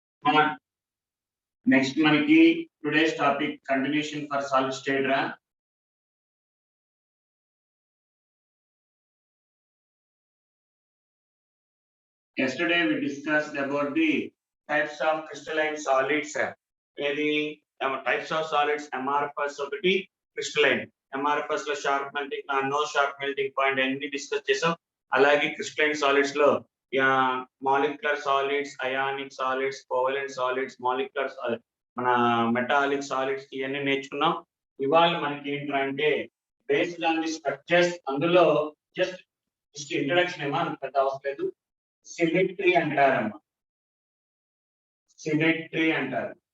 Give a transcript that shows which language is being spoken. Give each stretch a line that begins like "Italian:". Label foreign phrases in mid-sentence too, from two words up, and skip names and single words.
English: next మనకి today's topic continuation for solid state రా. Yesterday we discussed about the types of crystalline solids. The types of solids amorphous ఒకటి crystalline. Amorphous లో sharp melting no sharp melting point
Telugu: అన్ని డిస్కస్ చేసాం.
English: అలాగే crystalline solids లో molecular solids, ionic solids, covalent solids, molecular మన metallic solids
Telugu: ఇవన్నీ నేర్చుకున్నాం. ఇవాళ మనకి ఏంటంటే
English: based on the structures,
Telugu: అందులో
English: just introduction
Telugu: ఏమో పెద్ద అవసరం లేదు. సిమెట్రీ అంటారమ్మా, సిమెట్రీ అంటారు.